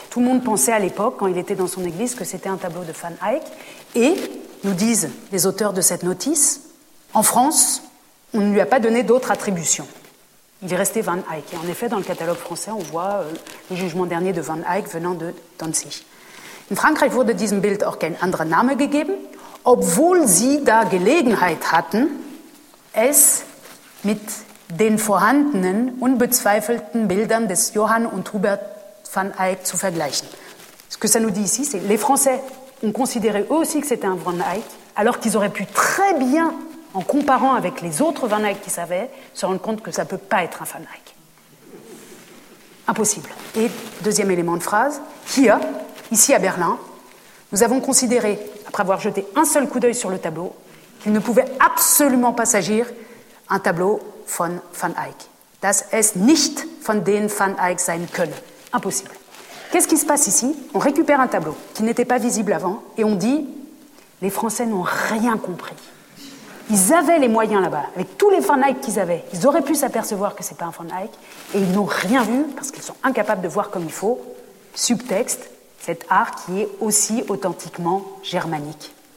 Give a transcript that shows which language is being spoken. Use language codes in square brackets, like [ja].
[fr] Tout le monde pensait à l'époque, quand il était dans son église, que c'était un tableau de Van Eyck. Et, nous disent les auteurs de cette notice, en France, on ne lui a pas donné d'autre attribution. Il est resté Van Eyck. Et en effet, dans le catalogue français, on voit le jugement dernier de Van Eyck venant de Danzig. [de] In Frankreich wurde diesem Bild auch kein anderer Name gegeben, obwohl sie da Gelegenheit hatten, es mit den vorhandenen, unbezweifelten Bildern des Johann und Hubert Van Eyck zu vergleichen. [fr] Ce que ça nous dit ici, c'est que les Français ont considéré eux aussi que c'était un Van Eyck, alors qu'ils auraient pu très bien, en comparant avec les autres Van Eyck qu'ils savaient, se rendre compte que ça ne peut pas être un Van Eyck. Impossible. Et deuxième élément de phrase, hier, ici à Berlin, nous avons considéré, après avoir jeté un seul coup d'œil sur le tableau, qu'il ne pouvait absolument pas s'agir d'un tableau von Van Eyck. [de] Das ist nicht von den Van Eyck sein können. [fr] Impossible. Qu'est-ce qui se passe ici? On récupère un tableau qui n'était pas visible avant et on dit, les Français n'ont rien compris. Ils avaient les moyens là-bas, avec tous les Van Eyck qu'ils avaient. Ils auraient pu s'apercevoir que ce n'est pas un Van Eyck et ils n'ont rien vu parce qu'ils sont incapables de voir comme il faut, subtexte, cet art qui est aussi authentiquement germanique.